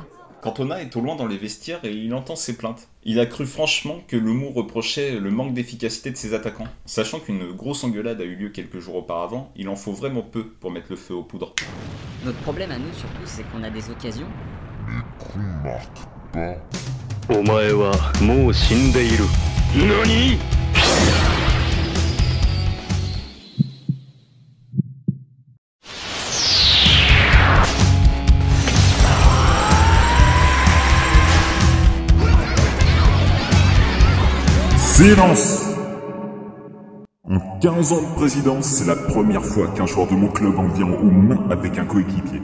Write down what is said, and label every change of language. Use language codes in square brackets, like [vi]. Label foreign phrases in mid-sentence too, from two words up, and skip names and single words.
[fr] Cantona est au loin dans les vestiaires et il entend ses plaintes. Il a cru franchement que Lemoux reprochait le manque d'efficacité de ses attaquants. Sachant qu'une grosse engueulade a eu lieu quelques jours auparavant, il en faut vraiment peu pour mettre le feu aux poudres. Notre problème à nous surtout c'est qu'on a des occasions. Mais qu'on marque pas. [ja] お前はもう死んでいる。何？ [fr] Silence! En 15 ans de présidence, c'est la première fois qu'un joueur de mon club en vient aux mains avec un coéquipier.